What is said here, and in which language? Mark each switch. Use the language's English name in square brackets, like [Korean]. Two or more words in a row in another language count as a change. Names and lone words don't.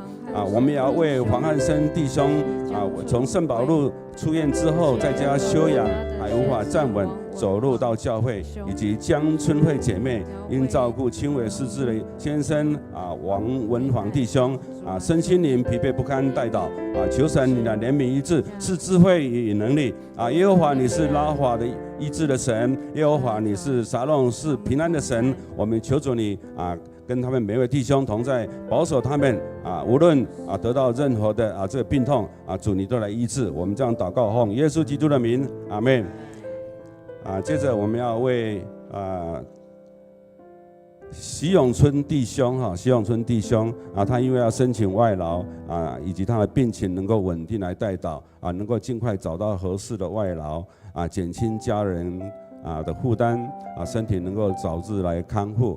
[Chinese] 我們也要為黃漢生弟兄從聖保禄出院之後在家休養，還無法站穩走路到教會，以及江春慧姐妹因照顧輕微失智的先生王文煌弟兄身心靈疲憊不堪代禱求神你的憐憫醫治，是智慧與能力耶和華你是拉法的醫治的神，耶和華你是撒弄是平安的神，我們求主你跟他們每位弟兄同在，保守他們無論得到任何的這個病痛主你都來醫治。我們這樣禱告奉耶穌基督的名，阿們接着我們要為徐永春弟兄徐永春弟兄他因為要申請外勞以及他的病情能夠穩定來代禱能夠盡快找到合適的外勞減輕家人的負擔身體能夠早日來康復。